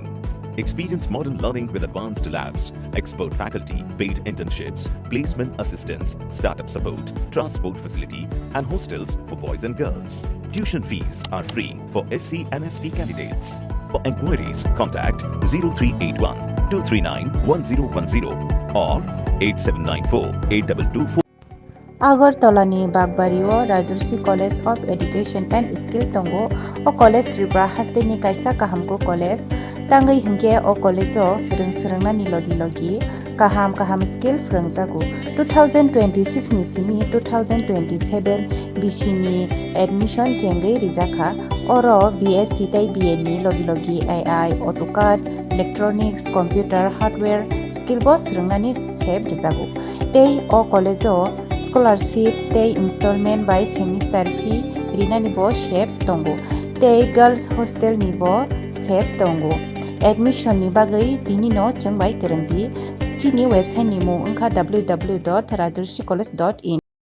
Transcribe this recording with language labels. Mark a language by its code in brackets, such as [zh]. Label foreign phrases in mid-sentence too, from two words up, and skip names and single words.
[en] Experience modern learning with advanced labs, expert faculty, paid internships, placement assistance, startup support, transport facility, and hostels for boys and girls. Tuition fees are free for SC and ST candidates. For enquiries, contact 0381 239 1010 or 8794 8224. [trp] আগরতলানি বাগবাড়িও রাজর্ষি কলেজ অফ এডুকেশন এন্ড স্কিল তঙ্গো ও কলেজ ত্রিপুরা হাস্তেনি কাইসা কাহামকো কলেজ tangai hingke o college o rungsrangna logi kaham skill frangjago 2026 ni simi 2027 bishini admission jengai rijaka oro BSc tai BA ni logi [en] AI AutoCAD electronics computer hardware skill [trp] boss rangani sep rijago tei o college o scholarship tei [en] installment by semester fee [trp] rinani bo sep tongo tei [en] girls hostel [trp] ni bo sep tongo admission ni bagai tini no changbai kerenti chini website ni mo ungkha www.rajarsicollege.in